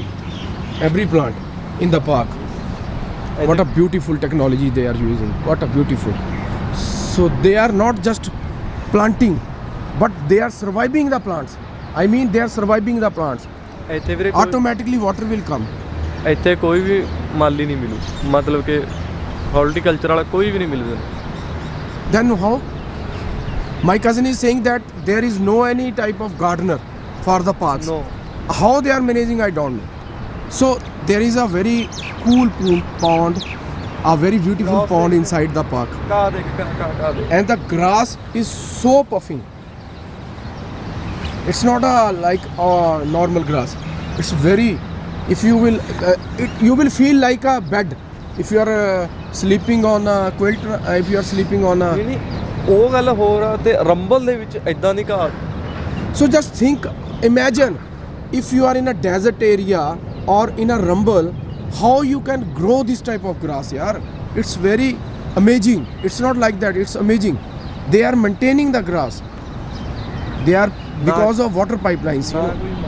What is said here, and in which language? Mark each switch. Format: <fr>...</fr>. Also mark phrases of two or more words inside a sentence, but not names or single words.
<en>Every plant in the park. What a beautiful technology they are using. What a beautiful. So they are not just planting, but they are surviving the plants. I mean, they are surviving the plants. Automatically water will come.</en> <pa>ਇੱਥੇ ਕੋਈ ਵੀ ਮਾਲੀ ਨਹੀਂ ਮਿਲੂ, ਮਤਲਬ ਕਿ ਹਾਰਟੀਕਲਚਰ ਵਾਲਾ ਕੋਈ ਵੀ ਨਹੀਂ ਮਿਲੂ.</pa> <en>Then how? My cousin is saying that there is no any type of gardener for the parks. No. How they are managing, I don't know. So there is a very cool pond, a very beautiful pond inside the park.</en> <pa>ਕਾ ਦੇਖ ਕਾ ਦੇਖ</pa> <en>And the grass is so puffing. It's not a like a normal grass. It's very, if you will you will feel like a bed if you are sleeping on a quilt, if you are sleeping on a.</en> <pa>ਨਹੀਂ ਉਹ ਗੱਲ ਹੋਰ ਆ ਤੇ ਰੰਬਲ ਦੇ ਵਿੱਚ ਇਦਾਂ ਦੀ ਘਾਹ.</pa> <en>So just think, imagine if you are in a desert area or in a rumble, how you can grow this type of grass, yaar. It's very amazing. It's not like that, it's amazing. They are maintaining the grass. They are, because of water pipelines, you know.</en>